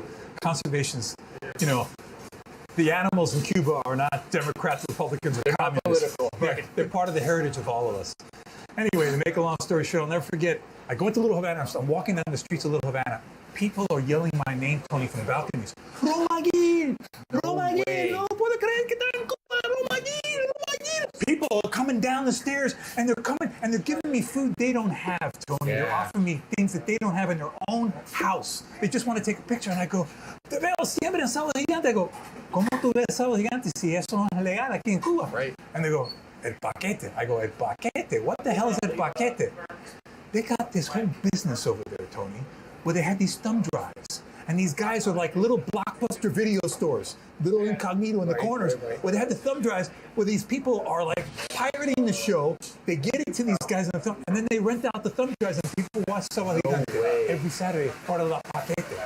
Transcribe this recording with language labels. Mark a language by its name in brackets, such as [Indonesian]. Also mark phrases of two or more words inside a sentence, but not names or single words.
[English] Conservation's, the animals in Cuba are not Democrats, Republicans, or communists. They're part of the heritage of all of us. Anyway, to make a long story short, I'll never forget, I go into Little Havana, I'm walking down the streets of Little Havana. People are yelling my name, Tony, from the balconies. Ron McGill! Ron McGill! [Spanish] No puedo creer que está en Cuba! Ron McGill! Ron McGill! [English] People are coming down the stairs, and they're giving me food they don't have, Tony. They're offering me things that they don't have in their own house. They just want to take a picture, and I go, [Spanish] te veo siempre en Sábado Gigante. [English] I go, [Spanish] ¿cómo tú ves Sábado Gigante si eso no es legal aquí en Cuba? [English] Right. And they go, [Spanish] el paquete. [English] I go, [Spanish] el paquete? [English] What the hell is [Spanish] el paquete? [English] They got this whole business over there, Tony, where they have these thumb drives. And these guys are like little Blockbuster video stores, little incognito in the corners, where they have the thumb drives, where these people are like pirating the show. They get it to these guys on the thumb, and then they rent out the thumb drives, and people watch Sábado Gigante every Saturday, part of La Paquete.